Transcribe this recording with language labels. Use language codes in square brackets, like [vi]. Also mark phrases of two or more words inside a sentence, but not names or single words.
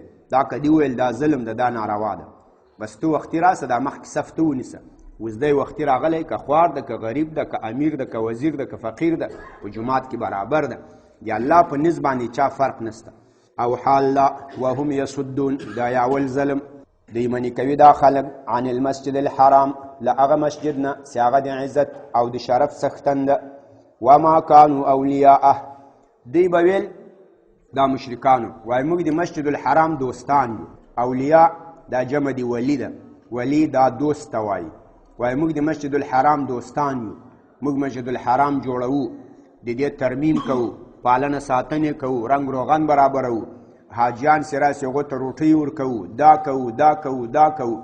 [ps] دا که دې وویل دا ظلم ده، دا ناروا ده. بس ته وختي راسه، دا مخکې صف ته ونیسه. اوس دی وختي راغلی، که خوار ده، که غریب ده، که امیر ده، که وزیر ده، که فقیر ده، په جومات کې برابر ده. د الله په نزد باندې چا فرق نشته. او حال [ar] وهم يصدون [ps] دا یاول ظلم، دی منې کوي دا خلک [ar] عن المسجد الحرام [ps] له هغه مسجد نه چې هغه د عزت او د شرف څښتن ده. [ar] وما كانوا اولیاءه، [ps] دی به ویل دا مشرکانو وایي موږ د مسجد الحرام دوستان یو. اولیاء دا جمع دی ولی ده، ولی دا دوست ته وایي. وایي موږ د مسجد الحرام دوستان یو، موږ مسجد الحرام جوړوو، د دې ترمیم کوو، پالنه ساتنې کوو، رنګ روغن برابروو، حاجیان چې راسي هغو ته روټۍ ورکوو، دا کوو دا کوو دا کوو.